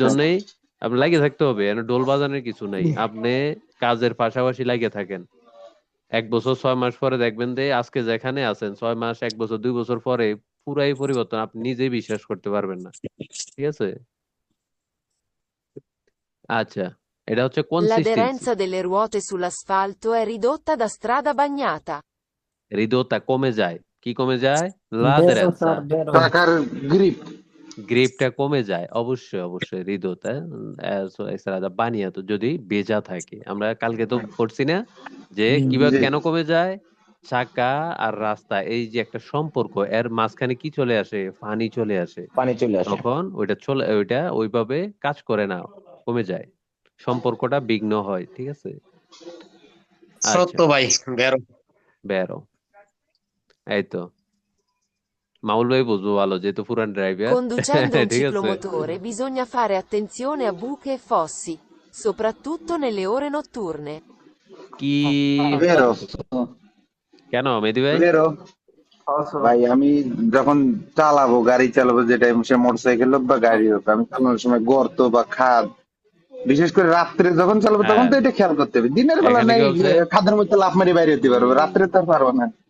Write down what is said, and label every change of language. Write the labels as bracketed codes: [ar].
[bn] জন্যই আপনি লাগিয়ে থাকতে হবে, এখানে ডোল বাজানোর কিছু নাই, আপনি কাজের পাশাপাশি লাগিয়ে থাকেন। 1 বছর 6 মাস পরে দেখবেন যে আজকে যেখানে আছেন, 6 মাস, 1 বছর, 2 বছর পরে পুরাই পরিবর্তন, আপনি নিজেই বিশ্বাস করতে পারবেন না, ঠিক আছে? আচ্ছা, এটা হচ্ছে consistency. [it] L'aderenza delle ruote sull'asfalto è ridotta da strada bagnata. [bn] হৃদয়তা কমে যায়, কি কমে যায়? বেরো লাদেরেনসা, স্যার বেরো। টাকার গ্রিপ। গ্রিপটা কমে যায়, অবশ্যই অবশ্যই হৃদয়তা। এছাড়া বানিয়া তো যদি ভেজা থাকে, আমরা কালকে তো পড়ছি না যে কিভাবে, জি। কেন কমে যায়? চাকা আর রাস্তা, এই যে একটা সম্পর্ক, এর মাঝখানে কি চলে আসে? পানি চলে আসে, পানি চলে আসে। তখন ওইটা ওইভাবে কাজ করে না, কমে যায়, সম্পর্কটা বিঘ্ন হয়, ঠিক আছে? আচ্ছা, সত্য ভাই, বেরো। বেরো, এই তো মামুল ভাই বুঝবো ভালো, যেহেতু পুরান ড্রাইভার। [it] Conducendo un [bn] ঠিক আছে। [it] ciclomotore bisogna fare attenzione a buche e fossi, soprattutto nelle ore notturne. [bn] কি? বেরো, কেন মেহেদী ভাই? বেরো। ভাই আমি যখন চালাবো, গাড়ি চালাবো, যেটা সে মোটরসাইকেল হোক বা গাড়ি হোক, আমি চালানোর সময় গর্ত বা খাদ, বিশেষ করে রাত্রে যখন চালাবো তখন হ্যাঁ, তো এটা খেয়াল করতে হবে। দিনের বেলা এখানে নাই, কি বলছে? খাদের মধ্যে লাফ মারি বাইরে যেতে পারবো, রাত্রে তো আর পারবো না।